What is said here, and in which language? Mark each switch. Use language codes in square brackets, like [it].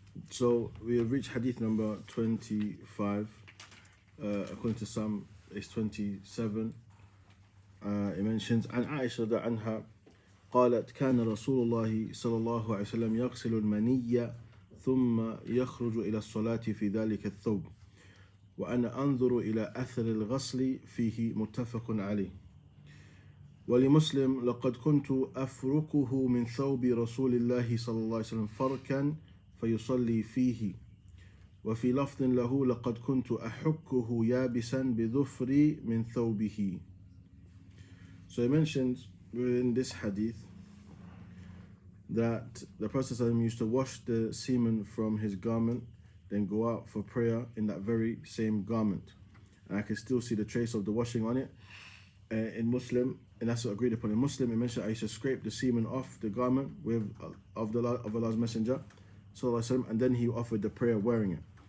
[en] So we have reached hadith number 25. According to some, it's 27. It mentions [ar] عن عائشة رضي عنها قالت كان رسول الله صلى الله عليه وسلم يغسل المني ثم يخرج إلى الصلاة في ذلك الثوب وأنا أنظر إلى أثر الغسل فيه متفق عليه. ولمسلم لقد كنت أفركه من ثوب رسول الله صلى الله عليه وسلم فركا فيصلي فيه. وفي لفظ له لقد كنت أحكه يابسا بظفري من ثوبه. [en] So he mentions in this hadith that the Prophet used to wash the semen from his garment, then go out for prayer in that very same garment. And I can still see the trace of the washing on it. In Muslim, and that's what agreed upon in Muslim, it mentioned I used to scrape the semen off the garment with of Allah's Messenger, and then he offered the prayer wearing it.